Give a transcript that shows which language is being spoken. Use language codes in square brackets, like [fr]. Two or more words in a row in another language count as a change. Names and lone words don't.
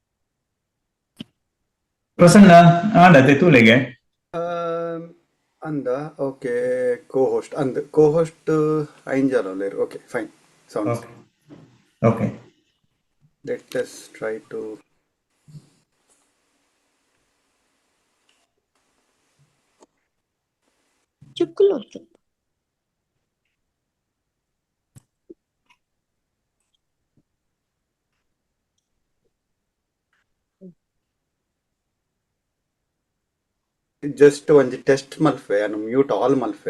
[tcy] ಪ್ರಸನ್ನ ಆಡತೆ ತೂಲೆಗೆ ಅಂದ. ಓಕೆ, ಕೋ-ಹೋಸ್ಟ್ ಅಂದ್ ಕೋ-ಹೋಸ್ಟ್ ಐಂಜಾಲ ಲೇರ್. [en] OK fine, sounds OK. Let us try to ಚುಕ್ಕುಲೋತು. [tcy] ಜಸ್ಟ್ ಒಂಜಿ ಟೆಸ್ಟ್ ಮಲ್ಫೆ ಅನ್ನು [en] mute all [tcy] ಮಲ್ಫೆ.